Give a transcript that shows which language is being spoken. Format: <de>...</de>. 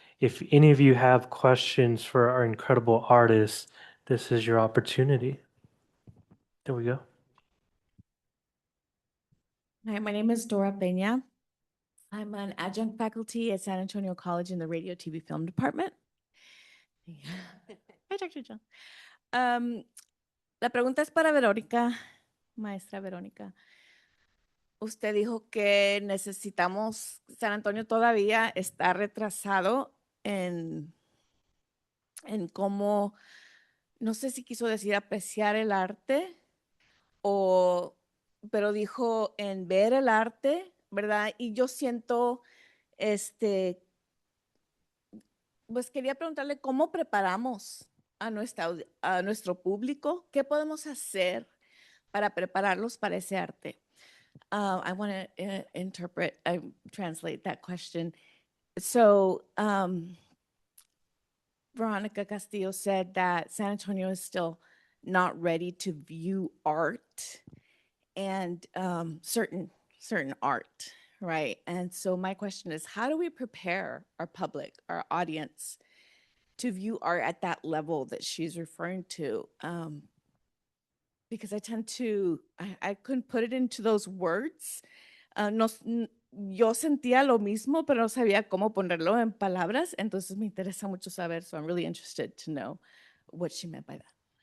<en>If any of you have questions for our incredible artists, this is your opportunity. There we go. Hi, my name is Dora Peña. I'm an adjunct faculty at San Antonio College in the Radio, TV, Film department. Hi, Dr. John.</en> <es>La pregunta es para Verónica, maestra Verónica. Usted dijo que necesitamos, San Antonio todavía está retrasado en cómo, no sé si quiso decir apreciar el arte, pero dijo en ver el arte, ¿verdad? Y yo siento, pues quería preguntarle cómo preparamos a nuestro público, qué podemos hacer para prepararlos para ese arte.</es> <en>I want to translate that question. So Veronica Castillo said that San Antonio is still not ready to view art and certain art, right? And so my question is, how do we prepare our public, our audience, to view art at that level that she's referring to? Because I couldn't put it into those words.</en> <es>Yo sentía lo mismo, pero no sabía cómo ponerlo en palabras. Entonces me interesa mucho saber.</es> <en>So I'm really interested to know what she meant by that.</en>